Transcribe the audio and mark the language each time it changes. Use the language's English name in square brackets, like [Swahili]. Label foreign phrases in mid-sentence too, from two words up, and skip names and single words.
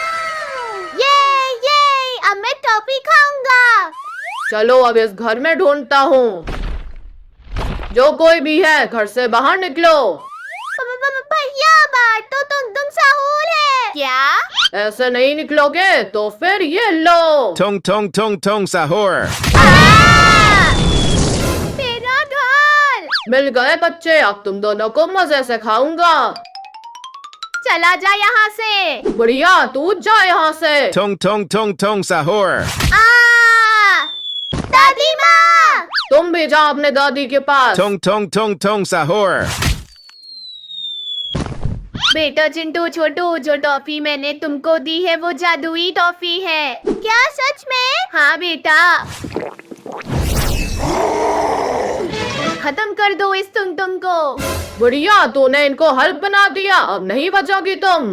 [Hindi] ये अब मैं टॉफी खाऊंगा। चलो अब इस घर में ढूंढता हूँ। जो कोई भी है, घर से बाहर निकलो। भैया, बाहर तो तुम साहूर है। क्या? ऐसे नहीं निकलोगे तो फिर ये लो। Tong tong tong tong sahur. मेरा घर। मिल गए बच्चे, अब तुम दोनों को मजे से खाऊंगा। चला जा यहाँ से। बढ़िया, तू जा यहाँ से। Tong tong tong tong sahur. दादी माँ! तुम भी जाओ अपने दादी के पास। Tong tong tong tong sahur. बेटा चिंटू छोटू, जो टॉफी मैंने तुमको दी है वो जादुई टॉफी है। क्या सच में? हाँ बेटा। खत्म कर दो इस तुम को। बढ़िया, तूने इनको हल्क बना दिया, अब नहीं बचोगी तुम।